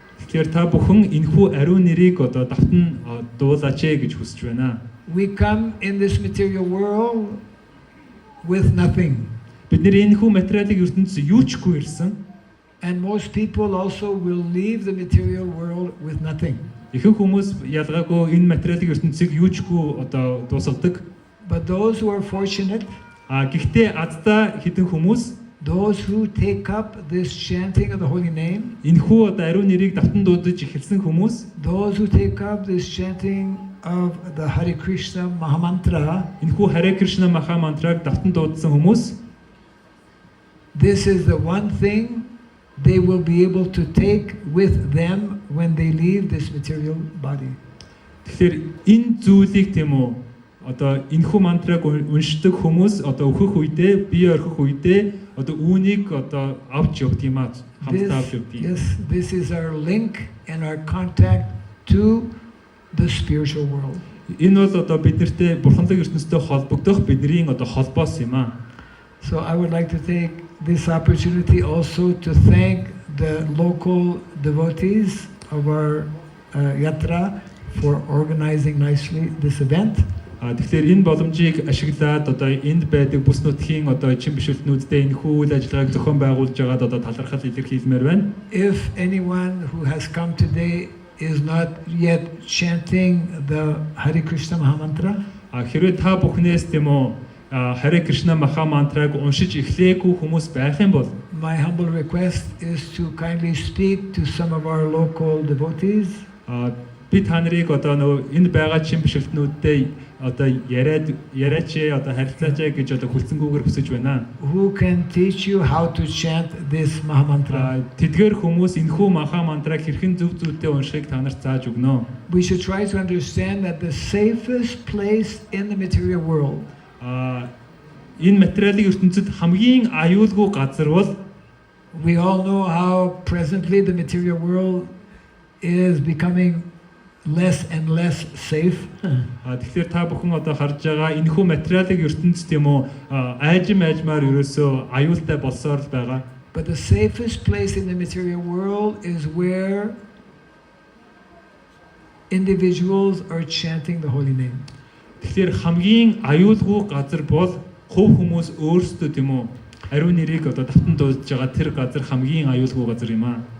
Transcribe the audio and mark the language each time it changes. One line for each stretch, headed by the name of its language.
Mongolian: Тэгэхээр та бүхэн энэхүү ариун нэрийг одоо давтан дуулаач гэж хүсэж байна.
English: We come in this material world with nothing.
Mongolian: Бид нэр энэхүү материалыг ертөнцөд юу ч хгүй ирсэн.
English: And most people also will leave the material world with nothing.
Mongolian: Ихэнх хүмүүс ялгаагүй энэ материалын ертөнцийг юу ч гүй одоо дуусгадаг.
English: But those who are fortunate,
Mongolian: Гэхдээ аздаа хідэн хүмүүс
English: those who take up this chanting of the holy name,
Mongolian: энэхүү одоо ариун нэрийг давтан дуудаж эхэлсэн хүмүүс,
English: those who take up this chanting of the Hare Krishna Mahamantra,
Mongolian: энэхүү Харе Кришна Маха мантраг давтан дуудсан хүмүүс,
English: this is the one thing they will be able to take with them when they leave this material body.
Mongolian: тэгэхээр энэ зүйлийг тийм үү одоо энэхүү мантраг уншдаг хүмүүс одоо өөхөх үедээ, бие орхих үедээ одоо үүнийг одоо авч явдаг юм аа, хамтдаа авч явдаг юм.
English: Yes, this is our link and our contact to the spiritual world.
Mongolian: Энэ бол одоо биднэртэй бурханлаг ертөнцтэй холбогдох бидний одоо холбоос юм аа.
English: So I would like to take this opportunity also to thank the local devotees of our yatra for organizing nicely this event.
Mongolian: Тэгэхээр энэ боломжийг ашиглаад одоо энд байдаг бүс нутгийн одоо чин бишүүлтнүүдтэй энэ үйл ажиллагааг зохион байгуулж байгаад одоо талархал илэрхийлмээр байна.
English: If anyone who has come today is not yet chanting the Hare Krishna Mahamantra,
Mongolian: Хэрвээ та бүхнээс тийм үү Харе Кришна Маха мантраг уншиж эхлээгүй хүмүүс байх юм бол
English: my humble request is to kindly speak to some of our local devotees.
Mongolian: би та нарыг одоо нөгөө энэ байгаа чин бишгэлтнүүдтэй одоо яриач одоо харилцаач гэж одоо хүлцэнгүүгээр хүсэж байна.
English: Who can teach you how to chant this Maha Mantra?
Mongolian: Тэдгээр хүмүүс энэхүү маха мантраг хэрхэн зөв зүйтэй уншихыг та нарт зааж өгнө.
English: We should try to understand that the safest place in the material world
Mongolian: Энэ материалын ертөнцид хамгийн аюулгүй газар бол
English: we all know how presently the material world is becoming less and less safe.
Mongolian: Тэгэхээр та бүхэн одоо харж байгаа энэхүү материалын ертөнцид тийм үү айжмаар ерөөсөө аюултай болсоор л байгаа.
English: But the safest place in the material world is where individuals are chanting the holy name.
Mongolian: Тэгэхээр хамгийн аюулгүй газар бол хувь хүмүүс өөрсдөө тийм үү ариун нэрийг одоо давтан дуудаж байгаа тэр газар хамгийн аюулгүй газар юм аа.